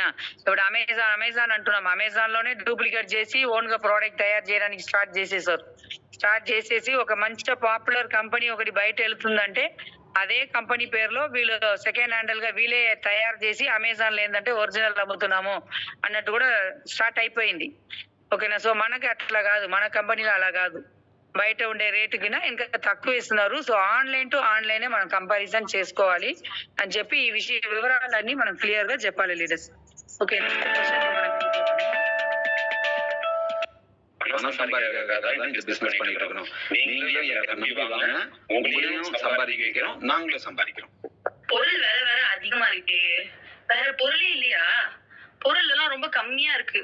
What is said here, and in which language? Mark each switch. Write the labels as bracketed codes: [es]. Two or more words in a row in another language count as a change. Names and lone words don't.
[te] ఇప్పుడు అమెజాన్ అంటున్నాం, అమెజాన్ లోనే డూప్లికేట్ చేసి ఓన్ గా ప్రోడక్ట్ తయారు చేయడానికి స్టార్ట్ చేసేసి ఒక మంచి పాపులర్ కంపెనీ ఒకటి బయట వెళ్తుందంటే అదే కంపెనీ పేరులో వీళ్ళు సెకండ్ హ్యాండిల్ గా వీళ్ళే తయారు చేసి అమెజాన్ లో ఏంటంటే ఒరిజినల్ అమ్ముతున్నాము అన్నట్టు కూడా స్టార్ట్ అయిపోయింది. ఓకేనా? సో మనకి అట్లా కాదు, మన కంపెనీలో అలా కాదు, బయట ఉండే రేటు కింద ఇంకా తక్కువ ఇస్తున్నారు. సో ఆన్లైన్ టు ఆన్లైన్ మనం కంపారిజన్ చేసుకోవాలి అని చెప్పి ఈ వివరాలన్నీ మనం క్లియర్ గా చెప్పాలి లీడర్స్. ఓకే, [ta] பணம் சம்பாதிக்கிறதுக்காக தான் இந்த பிசினஸ் பண்ணிட்டு இருக்கோம். நீங்களும் எனக்கு நம்பி வாங்க, உங்களையும் சம்பாதிக்க வைக்கிறோம், நாங்களும் சம்பாதிக்கிறோம். பொருள் வேற அதிகமா இருக்கு, வேற பொருளே இல்லையா? பொருள் எல்லாம் ரொம்ப கம்மியா இருக்கு.